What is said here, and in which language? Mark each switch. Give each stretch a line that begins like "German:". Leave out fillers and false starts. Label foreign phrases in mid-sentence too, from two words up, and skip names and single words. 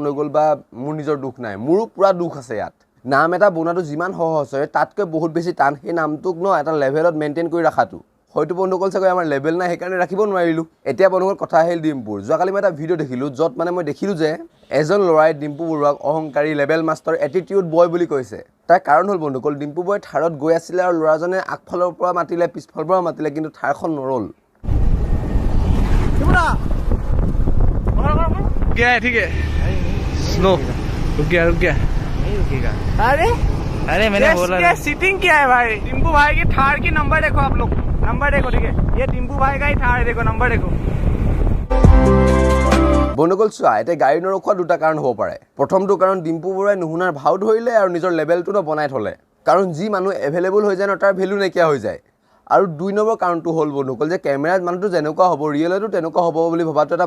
Assamese: হৈ গ'ল বা মোৰ নিজৰ দুখ নাই মোৰো পুৰা দুখ আছে ইয়াত নাম এটা বনোৱাটো যিমান সহজ হয় তাতকৈ বহুত বেছি টান সেই নামটোক এটা লেভেলত মেইনটেইন কৰি ৰাখাটো হয়তো বন্ধুসকল চাগৈ আমাৰ লেভেল নাই সেইকাৰণে ৰাখিব নোৱাৰিলোঁ এতিয়া বন্ধুসকল কথা আহিল ডিম্পুৰ যোৱাকালি মই এটা ভিডিঅ' দেখিলোঁ য'ত মই দেখিলোঁ যে এজন ল'ৰাই ডিম্পু বৰুৱাক অহংকাৰী
English: level master attitude boy
Assamese: বুলি কৈছে তাৰ কাৰণ হ'ল বন্ধুসকল ডিম্পু বয় থাৰত গৈ আছিলে আৰু ল'ৰাজনে আগফালৰ পৰা মাতিলে পিছফালৰ পৰা মাতিলে কিন্তু থাৰখন নৰল
Hindi: ठीक है स्लो रुक गया नहीं रुकेगा। अरे मैंने बोला ये सीटिंग क्या है भाई टिम्पू भाई की थार की नंबर देखो आप लोग नंबर देखो ठीक है ये टिम्पू भाई का ही थार है देखो नंबर देखो
Assamese: বন্ধুসকল চোৱা এতিয়া গাড়ী নৰখোৱা দুটা কাৰণ হ'ব পাৰে প্ৰথমটো কাৰণ ডিম্পু বৰুৱাই নুশুনাৰ ভাও ধৰিলে আৰু নিজৰ লেভেলটো বনাই থ'লে কাৰণ যি মানুহ এভেইলেবল হৈ যায় ন তাৰ ভেলু নাইকিয়া হৈ যায় আৰু 2 নম্বৰ কাৰণটো হ'ল বন্ধুসকল যে কেমেৰাত মানুহটো যেনেকুৱা হ'ব ৰিয়েলতো তেনেকুৱা হ'ব বুলি ভবাটো এটা